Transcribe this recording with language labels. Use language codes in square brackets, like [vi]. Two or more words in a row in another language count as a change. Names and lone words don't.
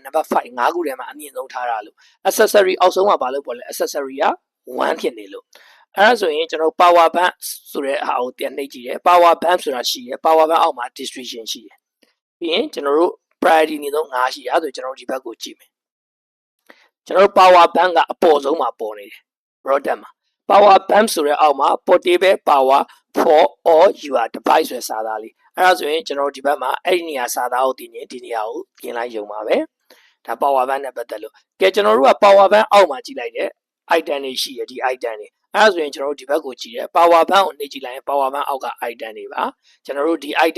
[my] နံပါတ်5 5ခုထဲမှာအမြင့်ဆုံးထားတာလို့ accessory အောက်ဆုံးမှာဘာလို့ပေါ့လဲ accessory က1ဖြစ်နေလို့အဲ့ဒါဆိုရင်ကျွန်တော် [en] power bank [my] ဆိုတဲ့ဟာကိုပြန်နှိပ်ကြည့်တယ် [en] power bank [my] ဆိုတာရှိရယ် [en] power bank [my] အောက်မှာ distribution ရှိရယ်ပြီးရင်ကျွန်တော်တို့ priority နေဆုံး5ရှိရဆိုကျွန်တော်တို့ဒီဘက်ကိုကြည့်မယ်ကျွန်တော်တို့ [en] power bank [my] ကအ ပေါ်ဆုံးမှာပေါ်နေတယ် product မှာ [en] power bank [my] ဆိုတဲ့အောက်မှာ [en] portable power for all your device [my] ဆိုတဲ့စာသားလေးအဲ့ဒါဆိုရင်ကျွန်တော်ဒီဘက်မှာအဲ့ဒီနေရာစာသားကိုတင်ရင်ဒီနေရာကိုပြင်လိုက်ရုံပါပဲဒါ [en] power bank [my] နဲ့ပတ်သက်လို့ကဲကျွန် တော်တို့က [en] power bank [my] အောက်မှာကြည့်လိုက်တယ် item တွေရှိရဒီ item တွေအဲ့ဒါဆိုရင်ကျွန်တော်တို့ဒီဘက်ကိုကြည့်ရ [en] power bank [my] ကိုနှိပ်ကြည့်လိုက်ရင် [en] power bank [my] အောက်က item တွေပါကျွန်တော်တို့ဒီ item